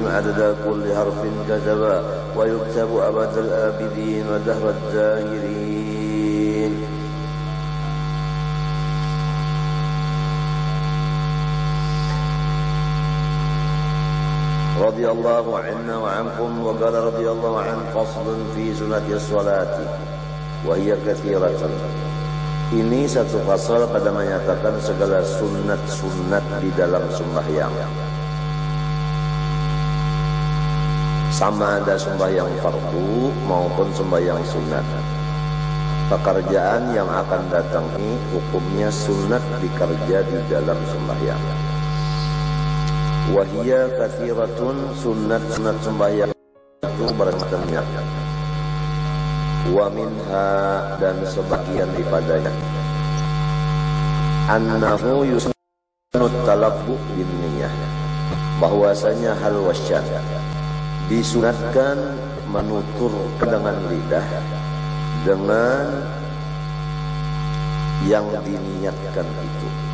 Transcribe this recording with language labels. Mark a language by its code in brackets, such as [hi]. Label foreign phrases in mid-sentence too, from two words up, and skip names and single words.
[ar] عدد كل حرف كتبا ويكتب أبد الآبدين ودهر الداهرين. رضي الله عنا وعنكم. وقال رضي الله عنه: فصل في سنة الصلاة وهي كثيرة. [ms] Ini satu fasal pada menyatakan segala sunat-sunat di dalam sembahyang. Sama ada sembahyang fardu maupun sembahyang sunat. Pekerjaan yang akan datang ini hukumnya sunat dikerja di dalam sembahyang. [ar] وهي كثيرة, [ms] sunat-sunat sembahyang itu bermacam-macam. [ar] ومنها, [ms] dan sebagian daripadanya, [ar] أنه يسن التلفظ بالنية, [ms] bahwasanya hal wasyan disunatkan menutur dengan lidah dengan yang diniatkan itu.